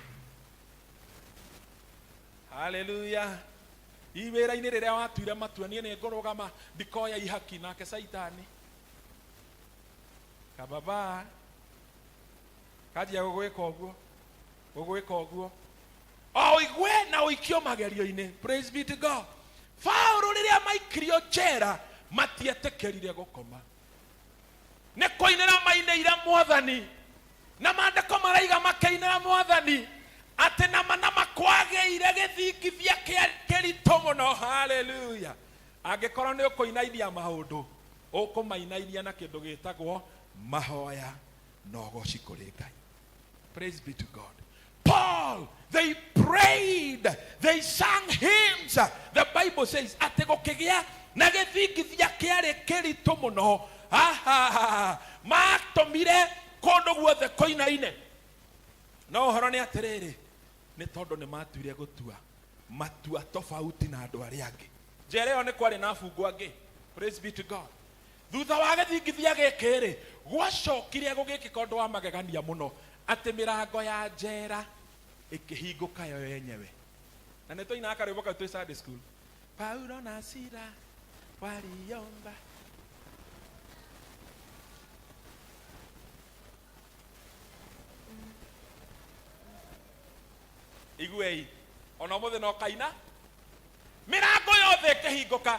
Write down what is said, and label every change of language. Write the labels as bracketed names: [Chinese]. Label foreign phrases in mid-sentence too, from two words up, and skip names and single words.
[Kikuyu] Hallelujah. Iwĩra-inĩ rĩrĩa watura matua niĩ nĩ ngũrũgama ndikoya ihaki nake Saitani kababa kajia gũgwĩka ũguo o igwe na ũikio magerio-inĩ. [English] Praise be to God. [Kikuyu] Paulo rĩrĩa maikirio njera matietĩkĩrire gũkoma nĩ kũinĩra mainĩire Mwathani na maandĩko maraiga makĩinĩra Mwathani atĩ nama kwagĩire gĩthingithia kĩritũ mũno. Hallelujah. Angĩkorwo nĩ ũkũinainia maũndũ ũkũmainainia na kĩndũ gĩtagwo mahoya na ũgoci kũrĩ Ngai. [English] Praise be to God. Paul, they prayed, they sang hymns. The Bible says [Kikuyu] atĩ gũkĩgĩa na gĩthingithia kĩarĩ kĩritũ mũno matũmire kũndũ guothe kũinaine. No ũhoro nĩ atĩrĩrĩ nĩ tondũ nĩ matuire gũtua matua tofauti na andũ arĩa angĩ. Njera ĩyo nĩ kwarĩ na afungwa angĩ. [English] Praise be to God. [Kikuyu] Thutha wa gĩthingithia gĩkĩ rĩ gwacokire gũgĩkĩka ũndũ wa magegania mũno atĩ mĩrango ya njera ĩkĩhingũka yo yenyewe. Na nĩ tũina akarwĩmbo kau twĩ [English] Sunday school. [Kikuyu] Paulo na Sila waliomba. Iguei ona mũthĩ no kaina mĩrango yothe ĩkĩhingũka.